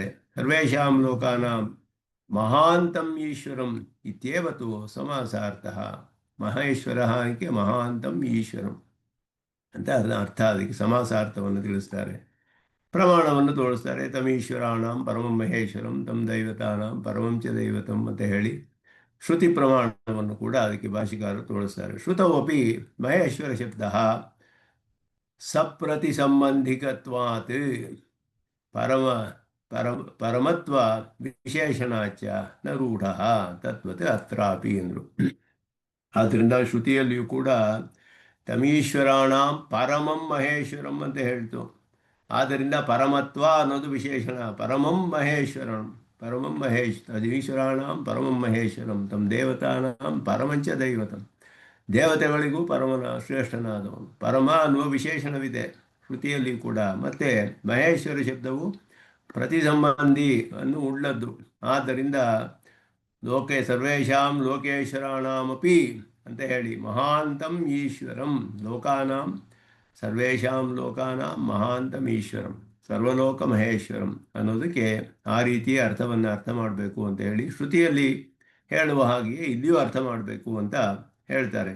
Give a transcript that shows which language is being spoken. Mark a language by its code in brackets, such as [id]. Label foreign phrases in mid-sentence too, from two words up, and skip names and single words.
[sa] ಸರ್ವೇಷಾಂ ಲೋಕಾನಾಂ ಮಹಾಂತಂ ಈಶ್ವರಂ ಇತ್ಯೇವತು ಸಮಾಸಾರ್ಥಃ. [kn] ಮಹೇಶ್ವರ ಅದಕ್ಕೆ [sa] ಮಹಾಂತಂ ಈಶ್ವರಂ [kn] ಅಂತ ಅರ್ಥ. ಅದಕ್ಕೆ ಸಮಾಸಾರ್ಥವನ್ನು ತಿಳಿಸ್ತಾರೆ, ಪ್ರಮಾಣವನ್ನು ತೋರಿಸ್ತಾರೆ. [sa] ತಮೀಶ್ವರಾಣಂ ಪರಮಂ ಮಹೇಶ್ವರಂ ತಂ ದೈವತಾನಾಂ ಪರಮಂ ಚ ದೈವತಂ [kn] ಅಂತ ಹೇಳಿ ಶ್ರುತಿ ಪ್ರಮಾಣವನ್ನು ಕೂಡ ಅದಕ್ಕೆ ಭಾಷಿಕಾರರು ತೋರಿಸ್ತಾರೆ. [sa] ಶ್ರುತವಪಿ ಮಹೇಶ್ವರ ಶಬ್ದ ಸಪ್ರತಿ ಸಂಬಂಧಿಕತ್ವಾತ್ ಪರಮತ್ವ ವಿಶೇಷಣಾಚ ನ ರೂಢ ತತ್ವತೆ ಅತ್ರಾಪಿ ಎಂದರು. [kn] ಆದ್ದರಿಂದ ಶ್ರುತಿಯಲ್ಲಿಯೂ ಕೂಡ [sa] ತಮೀಶ್ವರಾಣಂ ಪರಮಂ ಮಹೇಶ್ವರಂ [kn] ಅಂತ ಹೇಳ್ತು. ಆದ್ದರಿಂದ ಪರಮತ್ವ ಅನ್ನೋದು ವಿಶೇಷಣ. [sa] ಪರಮಂ ಮಹೇಶ್ವರಂ ಪರಮಂ ತದೀಶ್ವರಾಣಂ ಪರಮಂ ಮಹೇಶ್ವರಂ ತಂ ದೇವತಾನಾಂ ಪರಮಂಚ ದೈವತಂ. [kn] ದೇವತೆಗಳಿಗೂ ಪರಮನ ಶ್ರೇಷ್ಠನಾದವನು ಪರಮ ಅನ್ನುವ ವಿಶೇಷಣವಿದೆ ಶ್ರುತಿಯಲ್ಲಿ ಕೂಡ. ಮತ್ತು ಮಹೇಶ್ವರ ಶಬ್ದವು ಪ್ರತಿ ಸಂಬಂಧಿ ಅನ್ನು ಉಳ್ಳದ್ದು. ಆದ್ದರಿಂದ [sa] ಸರ್ವೇಷಾಂ ಲೋಕೇಶ್ವರಾಣಮಪಿ [kn] ಅಂತ ಹೇಳಿ [sa] ಮಹಾಂತಂ ಈಶ್ವರಂ ಲೋಕಾನಾಂ ಸರ್ವೇಷಾಂ ಲೋಕಾನಾಂ ಮಹಾಂತಂ ಈಶ್ವರಂ ಸರ್ವಲೋಕ ಮಹೇಶ್ವರಂ [kn] ಅನ್ನೋದಕ್ಕೆ ಆ ರೀತಿಯ ಅರ್ಥವನ್ನು ಅರ್ಥ ಮಾಡಬೇಕು ಅಂತ ಹೇಳಿ ಶ್ರುತಿಯಲ್ಲಿ ಹೇಳುವ ಹಾಗೆಯೇ ಇಲ್ಲಿಯೂ ಅರ್ಥ ಮಾಡಬೇಕು ಅಂತ ಹೇಳ್ತಾರೆ.